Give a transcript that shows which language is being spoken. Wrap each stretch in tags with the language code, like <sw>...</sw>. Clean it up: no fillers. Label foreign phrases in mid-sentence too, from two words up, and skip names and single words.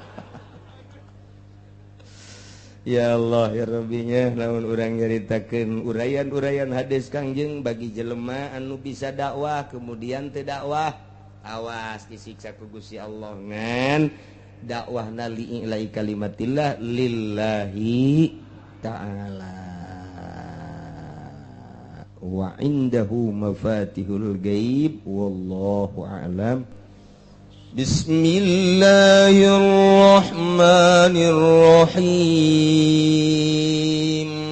<su>ya Allah ya Rabbinya lamun urang nyaritakeun urayan-urayan hadis Kangjeng bagi jelema anu bisa dakwah kemudian teu dakwah awas disiksa ku Gusti Allah ngan dakwahna</su> <ar>لإعلاء كلمة الله لله تعالى وعنده مفاتح الغيب والله أعلم. Bismillahirrahmanirrahim.</ar>